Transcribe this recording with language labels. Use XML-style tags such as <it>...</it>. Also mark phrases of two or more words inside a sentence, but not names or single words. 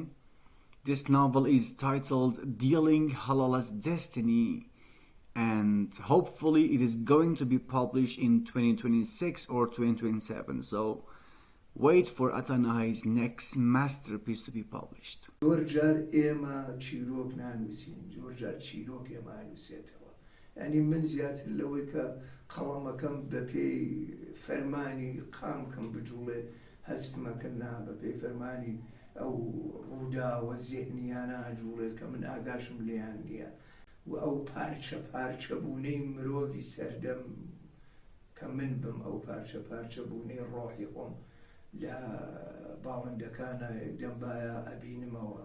<en>This novel is titled Dealing Halala's Destiny, and hopefully it is going to be published in 2026 or 2027. So wait for Ata Nahai's next masterpiece to be published.</en> <ckb>زۆر جار ئێمە چیرۆک نانووسین، زۆر جار چیرۆک ئێمە نووسێتەوە. ینی من زیاتر لەوەی کە قەڵەمەکەم بە پێی فەرمانی قامکەم بجوڵێ هەستمەکردنا بە پێی فەرمانی ئەو ڕووداوە زێهنیانە جوڵێت کە من ئاگاشم لێیان نییە و ئەو پارچە پارچە بوونەی مرۆڤی سەردەم کە من بم ئەو پارچە پارچە بوونەی ڕۆحی خۆم لە باڵندەکانە دەمبایە ئەبینمەوە.</ckb>